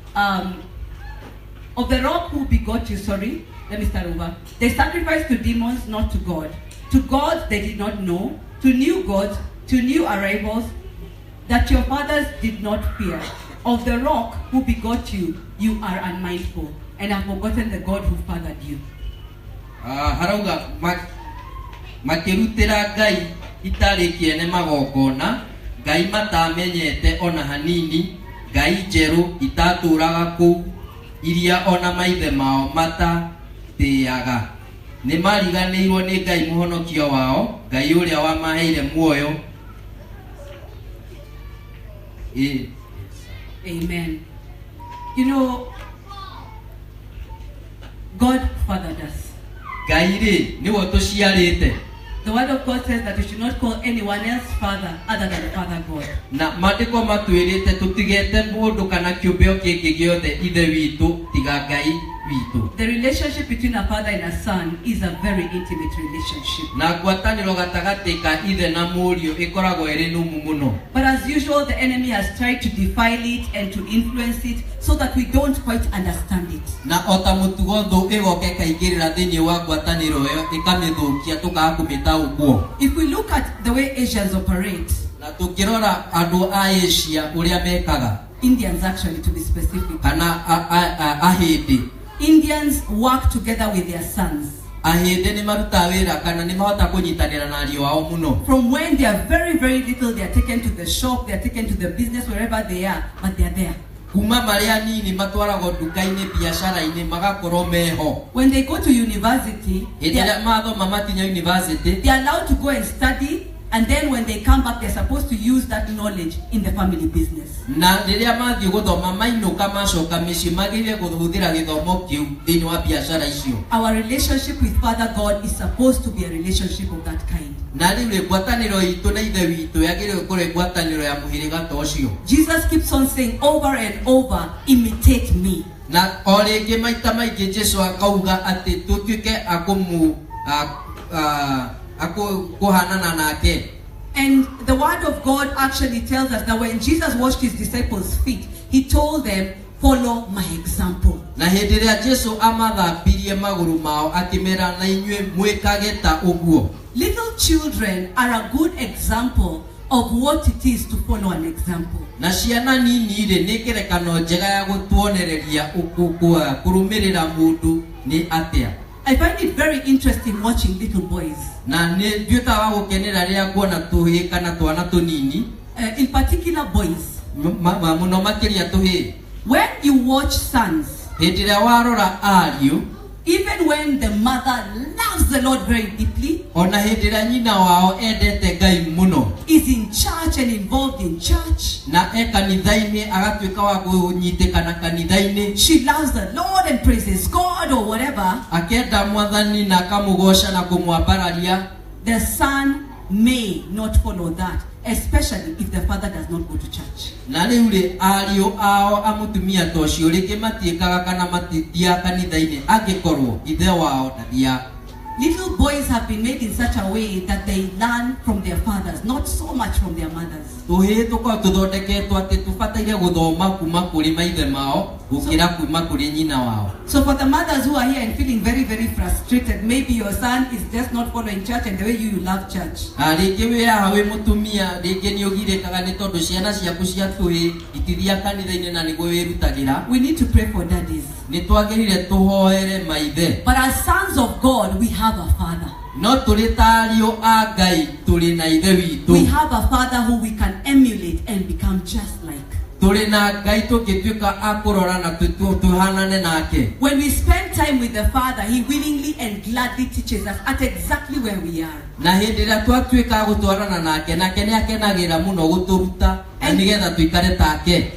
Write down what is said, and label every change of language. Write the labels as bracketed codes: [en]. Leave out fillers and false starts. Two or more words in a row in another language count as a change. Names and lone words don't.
[en] Of the rock who begot you, sorry, let me start over. They sacrificed to demons, not to God. To gods they did not know, to new gods, to new arrivals that your fathers did not fear. Of the rock who begot you, you are unmindful, and have forgotten the God who fathered you. [ki] Harauga makirutira Ngai itari kiene magokona, Ngai matamenyete ona hanini, Ngai njeru itaturaga kuu, iria ona maithe mao matateaga. Nĩ mariganĩirwo nĩ Ngai mũhonokio wao, Ngai ũrĩa wamaheire muoyo. Amen. [en] You know, God fathered us. The word of God says that we should not call anyone else father other than Father God. [ki] Na matiko matuirite tutigete mundu kana kiumbeo kingi giothe ithe witu tiga Ngai witu. [en] The relationship between a father and a son is a very intimate relationship. [ki] Na gwataniro gatagati ka ithe na mũriũ ikoragwo iri numu muno. [en] But as usual, the enemy has tried to defile it and to influence it so that we don't quite understand it. [ki] Na ota mutugo thu igoke kaingirira thiini wa gwataniro yo ikamithukia tukaga kumitaũkwo. [en] If we look at the way Asians operate, [ki] na tukirora andu a Asia uria mekaga, [en] Indians actually to be specific, [ki] kana ahindi, [en] Indians work together with their sons. [ki] Ahindi ni maruta wira kana ni mahota kunyitanira na ariũ ao muno. [en] From when they are very, very little, they are taken to the shop, they are taken to the business, wherever they are, but they are there. [ki] Kuma maria nini matwaragwo nduka-inĩ biacara-inĩ magakorwo meho. [en] When they go to university, they are allowed to go and study, and then when they come back, they're supposed to use that knowledge in the family business. [ki] Na riria mathie guthoma mainuka macoka micii magire guthira githomo kiu thiini wa biacara icio. [en] Our relationship with Father God is supposed to be a relationship of that kind. [ki] Na riu ngwataniro itu na ithe witu yagire gukorwo ngwataniro ya muhiriga ta ucio. [en] Jesus keeps on saying over and over, imitate me. [ki] Na o ringi maita maingi Jesu akauga ati tutuike kuhanana nake. [en] And the word of God actually tells us that when Jesus washed his disciples' feet, he told them, follow my example. [ki] Na hindi ria Jesu amathambirie maguru mao akimera na inyue mwikage ta uguo. [en] Little children are a good example of what it is to follow an example. [ki] Na ciana nini ri ni kirekano njega ya gutuonereria kurumirira mundu ni atia. [en] I find it very interesting watching little boys. [ki] Na ni nduika wa gukenera ria kuona tuhi kana twana tunini. [en] In particular boys. [ki] Muno makiria tuhi. [en] When you watch sons, [ki] hindi ria warora ariũ, [en] even when the mother loves the Lord very deeply, [ki] ona hindi ria nyina wao endete Ngai muno, [en] is in church and involved in church, [ki] na kanitha-ini agatuika wa kunyitikana kanitha-ini, [en] she loves the Lord and praises God or whatever, [ki] akenda mwathani na kamugosha na kumwambararia, [en] the son may not follow that, especially if the father does not go to church. [ki] Na riu ri ariũ ao amutumia ta ũcio rĩngĩ matiĩkaga kana matithia kanitha-inĩ angĩkorwo ithe wao ndathia. [en] Little boys have been made in such a way that they learn from their fathers, not so much from their mothers. [ki] Tuhi tuko tuthondeketwo ati tubataire guthoma kuma kuri maithe mao gukira kuma kuri nyina wao. [en] So for the mothers who are here and feeling very, very frustrated, maybe your son is just not following church and the way you love church. [ki] Rĩngĩ wĩ haha wĩ mũtumia rĩngĩ nĩ ũgirĩkaga nĩ tondũ ciana ciaku cia tũhĩ itithia kanitha-inĩ na nĩguo wĩrutagĩra. [en] We need to pray for daddies. [ki] Nĩ twagĩrĩire tũhoere maithe. [en] But as sons of God, we have a father. [ki] No tũrĩ ta ariũ a Ngai tũrĩ na ithe witũ. [en] We have a father who we can emulate and become just like. [ki] Tũrĩ na Ngai tũngĩtuĩka a kũrora na tũhanane nake. [en] When we spend time with the Father, He willingly and gladly teaches us at exactly where we are. [ki] Na hĩndĩ ĩrĩa twatuĩka gũtwarana nake nĩ akenagĩra mũno gũtũruta na nĩgetha tũikare take.